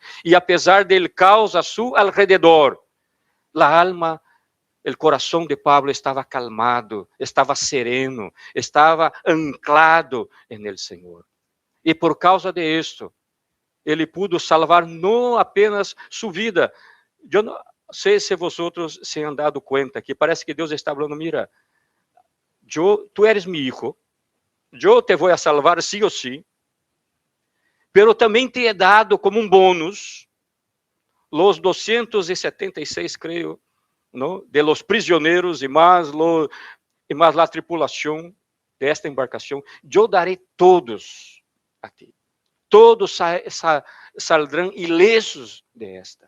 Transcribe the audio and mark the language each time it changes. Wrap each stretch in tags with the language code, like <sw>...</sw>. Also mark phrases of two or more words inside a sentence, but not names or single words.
<pt>E apesar do caos a seu alrededor, a alma, o coração de Pablo estava calmado, estava sereno, estava anclado no Senhor. E por causa de isto, ele pudo salvar não apenas sua vida. Eu não sei se</pt> <es>vosotros se han dado</es> <pt>conta que parece que Deus está falando:</pt> <es>mira, tu eres mi hijo,</es> <pt>eu te vou a salvar sí ou sí, pero também te</pt> <es>he dado</es> <pt>como um bônus los 276, creio, ¿no?</pt> <es>De los</es> <pt>prisioneiros e mais a tripulação desta embarcação. Eu darei todos a ti. Todos saldrão ilesos desta.</pt>